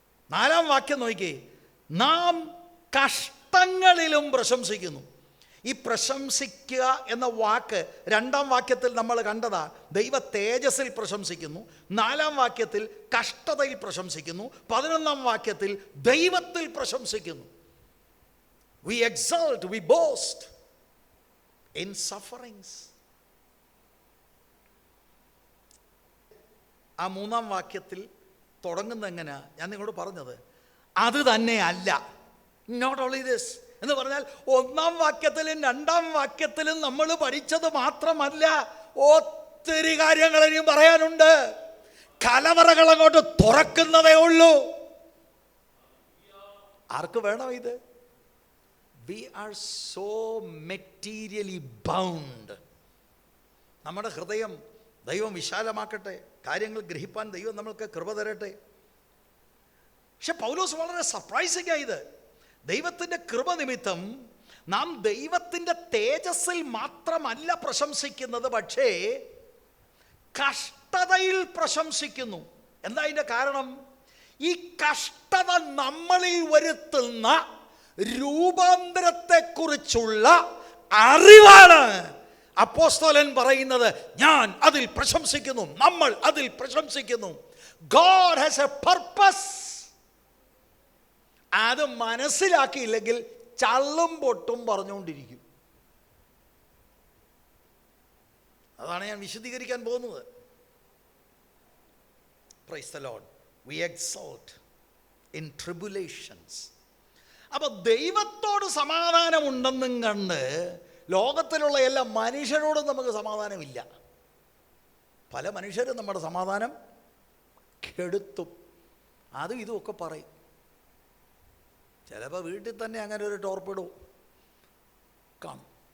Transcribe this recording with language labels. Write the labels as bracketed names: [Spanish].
[Malayalam] 4-ാം വാക്യം നോക്കിക്കേ. നാം കഷ്ടങ്ങളിലും പ്രശംസിക്കുന്നു. ഈ പ്രശംസിക്കുക എന്ന വാക്ക് 2-ാം വാക്യത്തിൽ നമ്മൾ കണ്ടതാ. ദൈവ തേജസ്സിൽ പ്രശംസിക്കുന്നു. 4-ാം വാക്യത്തിൽ കഷ്ടതയിൽ പ്രശംസിക്കുന്നു. 11-ാം വാക്യത്തിൽ ദൈവത്തിൽ പ്രശംസിക്കുന്നു. [English] We exalt, we boast in sufferings. [Malayalam] ആ 3-ാം വാക്യത്തിൽ തുടങ്ങുന്ന എങ്ങനെയാ ഞാൻ നിങ്ങളോട് പറഞ്ഞത്? അത് തന്നെ അല്ല. [English] not only this [Malayalam] എന്ന് പറഞ്ഞാൽ 1-ാം വാക്യത്തിലും 2-ാം വാക്യത്തിലും നമ്മൾ പഠിച്ചത് മാത്രമല്ല, ഒത്തിരി കാര്യങ്ങൾ ഇനിയും പറയാനുണ്ട്. കലവറകൾ അങ്ങോട്ട് തുറക്കുന്നതേ ഉള്ളൂ. ആർക്ക് വേണം ഇത്? [English] We are so materially bound. [Malayalam] നമ്മുടെ ഹൃദയം ദൈവം വിശാലമാക്കട്ടെ. കാര്യങ്ങൾ ഗ്രഹിപ്പാൻ ദൈവം നമ്മൾക്ക് കൃപ തരട്ടെ. പക്ഷെ പൗലോസ് വളരെ സർപ്രൈസിംഗ് ആയത്, ദൈവത്തിൻ്റെ കൃപ നിമിത്തം നാം ദൈവത്തിൻ്റെ തേജസ്സിൽ മാത്രമല്ല പ്രശംസിക്കുന്നത്, പക്ഷേ കഷ്ടതയിൽ പ്രശംസിക്കുന്നു. എന്താ അതിൻ്റെ കാരണം? ഈ കഷ്ടത നമ്മളിൽ വരുത്തുന്ന രൂപാന്തരത്തെക്കുറിച്ചുള്ള അറിവാണ് അപ്പോസ്തലൻ പറയുന്നത്. ഞാൻ അതിൽ പ്രശംസിക്കുന്നു, നമ്മൾ അതിൽ പ്രശംസിക്കുന്നു. [English] God has a purpose. [Malayalam] അത് മനസ്സിലാക്കിയില്ലെങ്കിൽ ചള്ളും പൊട്ടും പറഞ്ഞുകൊണ്ടിരിക്കും. അതാണ് ഞാൻ വിശദീകരിക്കാൻ പോകുന്നത്. [English] Praise the Lord. We exalt in tribulations. [Malayalam] അപ്പോൾ ദൈവത്തോട് സമാധാനമുണ്ടെന്നും കണ്ട് ലോകത്തിലുള്ള എല്ലാ മനുഷ്യരോടും നമുക്ക് സമാധാനമില്ല. പല മനുഷ്യരും നമ്മുടെ സമാധാനം കെടുത്തും. അതും ഇതുമൊക്കെ പറയും. ചിലപ്പോൾ വീട്ടിൽ തന്നെ അങ്ങനെ ഒരു ടോർപ്പിഡോ കാണും.